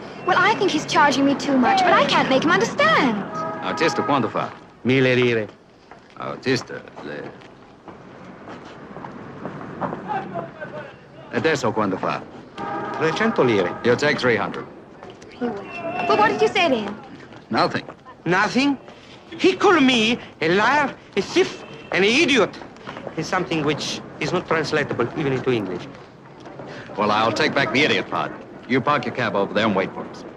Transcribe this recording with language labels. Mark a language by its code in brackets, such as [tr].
[en] Well, I think he's charging me too much, but I can't make him understand. [it] Artista, quanto fa? 1.000 lire. Artista, Adesso quanto fa? 300 lire. [en] You'll take 300. He will. But what did you say to him? Nothing. Nothing? He called me a liar, a thief, and an idiot. It's something which is not translatable even into English. Well, I'll take back the idiot part. You park your cab over there and wait for us.